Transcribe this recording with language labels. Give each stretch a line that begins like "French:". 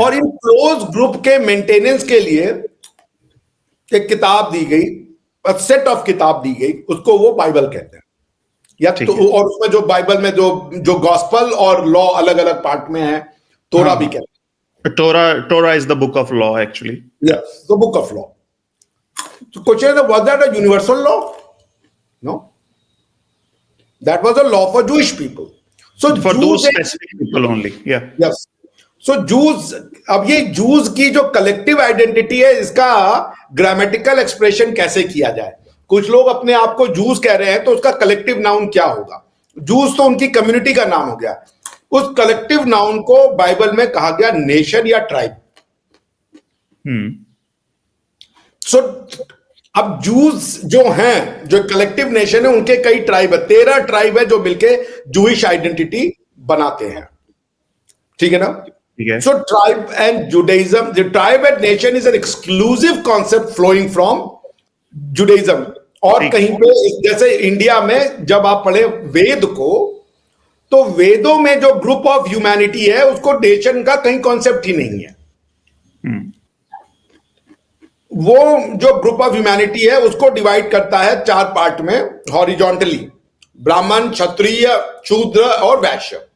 Urdu: اور ان close group کے maintenance کے لیے ایک کتاب دی گئی, سیٹ آف کتاب دی گئی, اس کو وہ بائبل کہتے ہیں. یا تو اور اس میں جو بائبل میں جو گاسپل اور لا الگ الگ پارٹ میں ہے, تورا بھی کہتے ہیں.
English: Torah is the book of law actually. Yes, the book of law. So question is, was that a universal law? No. That was a law for Jewish people. So For Jews those specific people only. Yeah. Yes.
Urdu: So Jews, اب یہ Jews کی جو collective identity ہے, اس کا grammatical expression کیسے کیا جائے. کچھ لوگ اپنے آپ کو جوز کہہ رہے ہیں تو اس کا کلیکٹیو ناؤن کیا ہوگا. جوز تو ان کی کمیونٹی کا نام ہو گیا. اس کلیکٹیو ناؤن کو بائبل میں کہا گیا نیشن یا ٹرائب. سو اب جوز جو ہیں, جو کلیکٹیو نیشن ہے, ان کے کئی ٹرائب ہے, 13 ٹرائب ہے جو مل کے جوئش آئیڈینٹی بناتے ہیں. ٹھیک ہے نا.
English: So tribe and Judaism, the tribe and nation is an exclusive concept flowing from Judaism.
Urdu: اور کہیں پہ جیسے انڈیا میں جب آپ پڑھیں وید کو, تو ویدوں میں جو گروپ آف ہیومینٹی ہے اس کو نیشن کا کہیں کانسیپٹ ہی نہیں ہے. وہ جو گروپ آف ہیومینٹی ہے اس کو ڈیوائڈ کرتا ہے 4 پارٹ میں ہاریجونٹلی, برہمن, چھتریہ, شودر اور ویشیہ.